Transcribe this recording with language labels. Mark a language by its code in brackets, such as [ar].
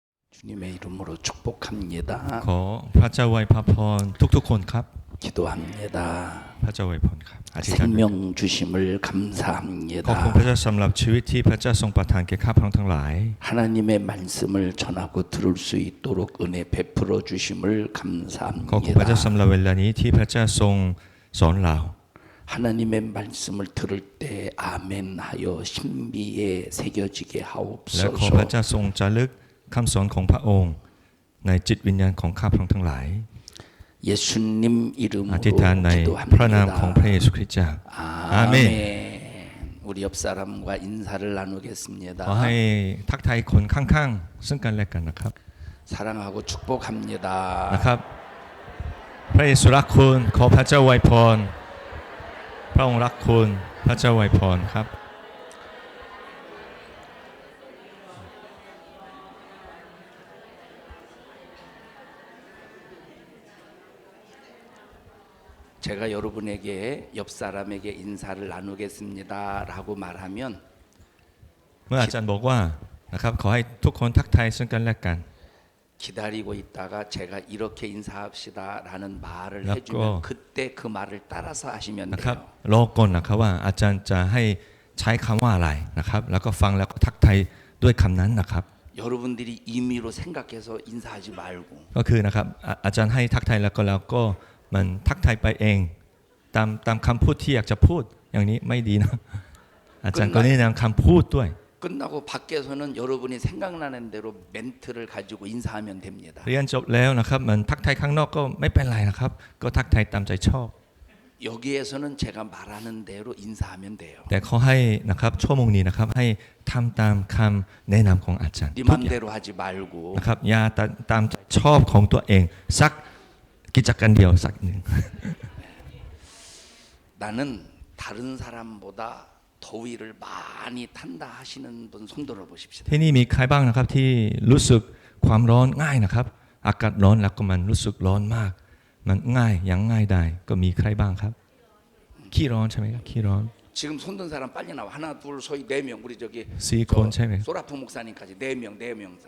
[ko] 주님의 이름으로 축복합니다. [th] ขอพระเจ้าอวยพรทุกๆคนครับ [ko] 기도합니다. [th] พระเจ้าอวยพรครับอธิษฐาน [ko] 생명 주심을 [th] ขอบคุณ [ko] 감사합니다. [th] พระเจ้าสำหรับชีวิตที่พระเจ้าทรงประทานแก่ข้าพเจ้าทั้งหลาย [ko] 하나님의 말씀을 전하고 들을 수 있도록 은혜 베풀어 주심을 [th] ขอบคุณพระเจ้า [ko] 감사합니다. [th] สำหรับเวลานี้ที่พระเจ้าทรงสอนเรา [ko] 하나님의 말씀을 들을 때 아멘하여 신비에 새겨지게 [th] และขอพระ [ko] 하옵소서. [th] เจ้าทรงจารึกคำสอนของพระองค์ในจิตวิญญาณของข้าพเจ้าทั้งหลาย [ko] 예수님 [th] อ [ko] 이름으로 [th] ธิษฐานในพระนามของพระ [ko] 기도합니다. [th] เยซูคริสต์เจ้า 아멘. [ko] 아멘. 우리 옆 사람과 인사를 [th] ขอ [ko] 나누겠습니다. [th] ให้ทักทายคนข้างๆซึ่งกันและกันนะครับ [ko] 사랑하고 축복합니다. [th] นะครับพระเยซูรักคุณขอพระเจ้าอวยพรพระองค์รักคุณพระเจ้าอวยพรครับ [ko] 제가 여러분에게 옆 사람에게 인사를 나누겠습니다라고 말하면 [th] เมื่ออาจารย์บอกว่านะครับขอให้ทุกคนทักทายซึ่งกันและกัน [ko] 기다리고 있다가 제가 이렇게 인사합시다라는 말을 락고. 해주면 그때 그 말을 따라서 하시면 [th] นะครับ [ko] 돼요. [th] รอก่อนนะครับว่าอาจารย์จะให้ใช้คำว่าอะไรนะครับแล้วก็ฟังแล้วก็ทักทายด้วยคำนั้นนะครับ [ko] 여러분들이 임의로 생각해서 인사하지 말고 [th] ก็คือนะครับอาจารย์ให้ทักทายแล้วก็มันทักทายไปเองตามคำพูดที่อยากจะพูดอย่างนี้ไม่ดีนะอาจารย์ก็แนะนำคำพูดด้วย [ko] 끝나고 밖에서는 여러분이 생각나는 대로 멘트를 가지고 인사하면 됩니다. [th] เรียนจบแล้วนะครับมันทักทายข้างนอกก็ไม่เป็นไรนะครับก็ทักทายตามใจชอบ [ko] 여기에서는 제가 말하는 대로 인사하면 돼요. [th] แต่เขาให้นะครับชั่วโมงนี้นะครับให้ทำตามคำแนะนำของอาจารย์ [ko] 네 [th] ทุกอย่าง [ko] 맘대로 하지 말고 [th] นะครับอย่าตามใจชอบของตัวเองสักกิจการเดียวสักหนึ่ง [ko] 나는 다른 사람보다 더위를 많이 탄다 하시는 분 손 들어 보십시다. [th] ที่นี่มีใครบ้างนะครับที่รู้สึกความร้อนง่ายนะครับอากาศร้อนแล้วก็มันรู้สึกร้อนมากมันง่ายอย่างง่ายได้ก็มีใครบ้างครับขี้ร้อนใช่ไหมครับขี้ร้อน [ko] 지금 손든 사람 빨리 나와. 하나, 둘, 소위 4명. 우리 저기 [th] สี่คนใช่ไหม [ko] 소라프 목사님까지 4명, 4명.